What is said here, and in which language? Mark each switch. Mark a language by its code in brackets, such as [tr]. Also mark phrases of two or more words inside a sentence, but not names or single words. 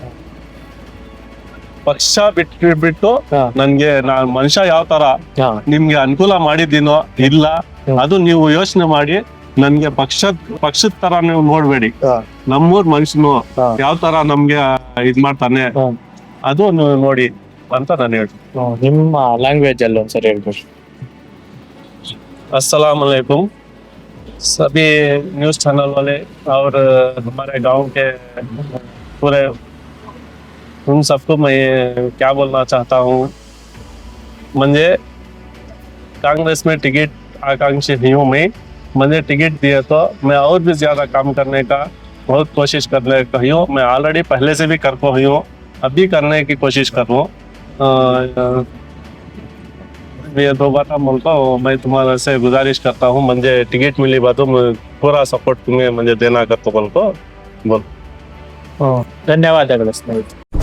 [kn] ಪಕ್ಷ ಬಿಟ್ಟು ನನ್ಗೆ ನಾನ್ ಮನುಷ್ಯ ಯಾವ ತರ ನಿಮ್ಗೆ ಅನುಕೂಲ ಮಾಡಿದ್ದೀನೋ ಇಲ್ಲ, ಅದು ನೀವು ಯೋಚನೆ ಮಾಡಿ ನನ್ಗೆ ಪಕ್ಷದ ತರ ನೀವು ನೋಡ್ಬೇಡಿ. ನಮ್ಮೂರ್ ಮನುಷ್ಯನು ಯಾವ ತರ ನಮ್ಗೆ ಇದ್ ಮಾಡ್ತಾನೆ ಅದು ನೀವು ನೋಡಿ ಅಂತ ನಾನು ಹೇಳ್ತೀನಿ. ನಿಮ್ಮ ಲ್ಯಾಂಗ್ವೇಜ್ ಅಲ್ಲಿ ಒಂದ್ಸರಿ ಹೇಳ್ಬೋದು. [ar] السلام عليكم [hi] सभी [en] news channel [hi] वाले और हमारे गांव के पूरे उन सबको मैं क्या बोलना चाहता हूँ, मुझे कांग्रेस में टिकट आकांक्षी नहीं हूँ मैं. मुझे टिकट दिए तो मैं और भी ज़्यादा काम करने का बहुत कोशिश करने का हूँ. मैं ऑलरेडी पहले से भी करता हुई हूँ, अभी करने की कोशिश कर रहा हूँ. मैं दो बात बोलता हूँ, मैं तुम्हारे से गुजारिश करता हूँ, मुझे टिकट मिली बात तो पूरा सपोर्ट तुम्हें मुझे देना कर तो बोल. [kn] ಧನ್ಯವಾದಗಳು ಸ್ನೇಹಿತರೆ.